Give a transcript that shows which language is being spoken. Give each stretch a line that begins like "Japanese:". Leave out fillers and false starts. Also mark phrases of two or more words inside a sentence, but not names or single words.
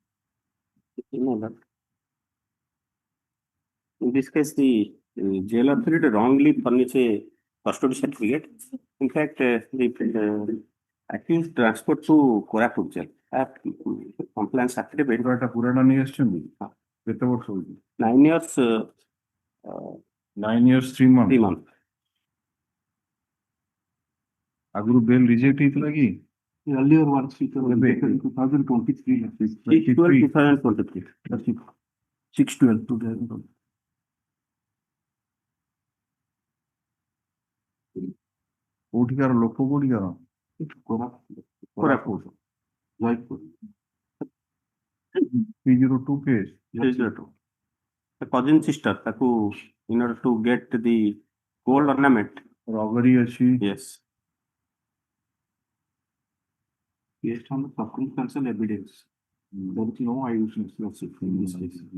English: In this case, the jail authority wrongly furnished a custody certificate. In fact, the accused transport to CORAM jail. Compliance affidavit.
Odia: ପୁରାଟା ନେଇ ଆସିଛନ୍ତି କେତେ ବର୍ଷ ହଉଛି
English: 9 years, 9 years 3 months 3 months.
Odia: ଆଗରୁ
English: bail reject
Odia: ହେଇଥିଲା କି
English: Earlier ones, it was Maybe. in 2023. 6/12/2023. 6/12/2023.
Odia: କୋଉଠିକାର ଲୋକ କୋଉଠିକାର କୋରାପୁଟ
English: Jaipur. 302 case 302. The cousin sister, taku, in order to get the gold ornament.
Odia: robbery ଅଛି
English: Yes. Based on the circumstantial evidence, there is no eyewitness in this case.